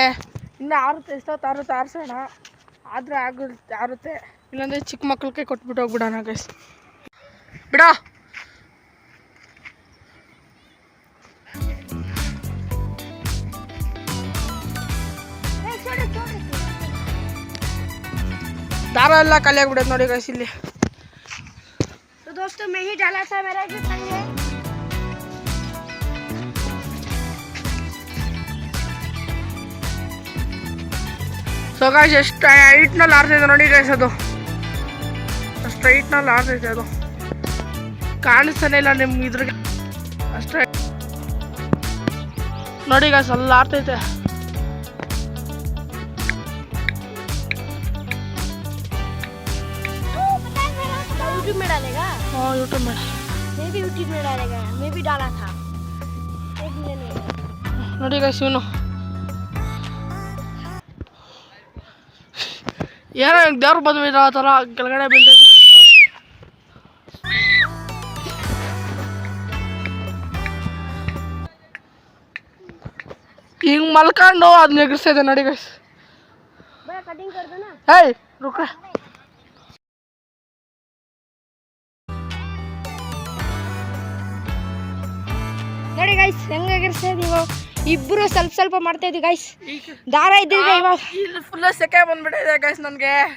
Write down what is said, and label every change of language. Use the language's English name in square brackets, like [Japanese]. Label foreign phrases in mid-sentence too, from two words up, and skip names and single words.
[Kannada] ಇನ್ನೂ ಆರುತ್ತೆ, ಎಷ್ಟೊತ್ತು ಆರುತ್ತೆ ಆರಿಸೋಣ. ಆದರೆ ಆರುತ್ತೆ, ಇಲ್ಲಾಂದರೆ ಚಿಕ್ಕ ಮಕ್ಕಳಿಗೆ ಕೊಟ್ಬಿಟ್ಟು ಹೋಗ್ಬಿಡೋಣ ಗೈಸ್. ಬಿಡ ದಾರ ಎಲ್ಲ ಖಾಲಿ ಆಗ್ಬಿಡೋದು ನೋಡಿ ಗೈಸ್ ಇಲ್ಲಿ. [Hindi] दोस्तों मैं ही डाला था मेरा जो संग है. [Kannada] ಸೊ ಗೈಸ್, ಎಷ್ಟು ಹೈಟ್ನಲ್ಲಿ ಆಡ್ತೈತೆ ನೋಡಿ ಗೈಸ್. ಅದು ಅಷ್ಟು ಹೈಟ್ನಲ್ಲಿ ಆಡ್ತೈತೆ, ಅದು ಕಾಣಿಸ್ತಾನೆ ಇಲ್ಲ ನಿಮ್ಗೆ ಇದ್ರಿಗೆ. ಅಷ್ಟೇ ನೋಡಿ ಗೈಸ್, ಅಲ್ಲಿ ಆಡ್ತೈತೆ. [Hindi] यूट्यूब में डालेगा. हाँ, यूट्यूब में. मैं भी यूट्यूब में डालेगा. मैं भी डाला था. एक मिनट [Kannada] ನೋಡಿ ಗೈಸ್, ಇವನು ಏನೋ ದೇವ್ರು ಬಂದ್ಬಿಟ್ಟು ಆ ಥರ ಕೆಳಗಡೆ ಬಿದ್ದೈತೆ. ಹಿಂಗೆ ಮಲ್ಕೊಂಡು ಅದನ್ನ ಎಗರಿಸ್ತಾ ಇದೆ ನೋಡಿ ಗೈಸ್. [Hindi] कटिंग कर दो ना. [Kannada] ಹೇಯ್ ರುಕ. ನೋಡಿ ಗೈಸ್, ಹೆಂಗೆ ಎಗರಿಸ್ತಾ ಇದೀವೋ. ಇಬ್ಬರು ಸ್ವಲ್ಪ ಸ್ವಲ್ಪ ಮಾಡ್ತಾ ಇದೀವಿ ಗೈಸ್. ದಾರ ಇದ್ದಿದೆ ಇವಾಗ. ಇಲ್ಲಿ ಫುಲ್ ಸೆಕೆ ಬಂದ್ಬಿಟ್ಟಿದೆ ಗೈಸ್ ನನಗೆ.